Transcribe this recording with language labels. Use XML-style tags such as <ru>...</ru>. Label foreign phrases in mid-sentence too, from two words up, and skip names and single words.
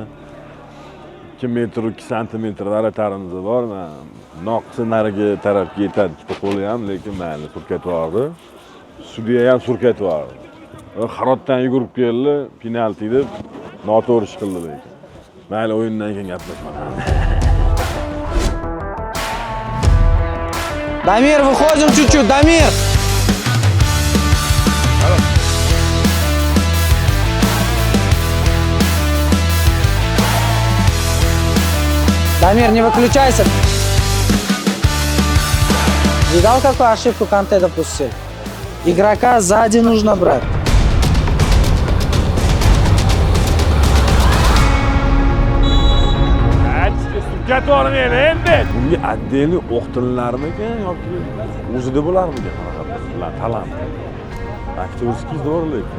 <uz>2 metr 2 santimetr tarimiz bor. Men noqsi nariga tarafga yetadi ikkita qo'li ham, lekin mayli surkatib yubordi. Sudya ham surkatib yubordi. Xarotdan yugurib keldi, penalti deb noto'g'ri ish qildi lekin. Mayli o'yindan keyin gaplashamiz.</uz> <ru>Дамир, выходим чуть-чуть, Дамир! Дамир, не выключайся. Видал, какую ошибку Канте допустил? Игрока сзади нужно брать.</ru> <uz>Surkatib yubormaydi endi. Bunga отдельный o'qitililarmikan yoki o'zida bo'larmikan qanaqa talant? Aktorskiy zo'r lekin.</uz>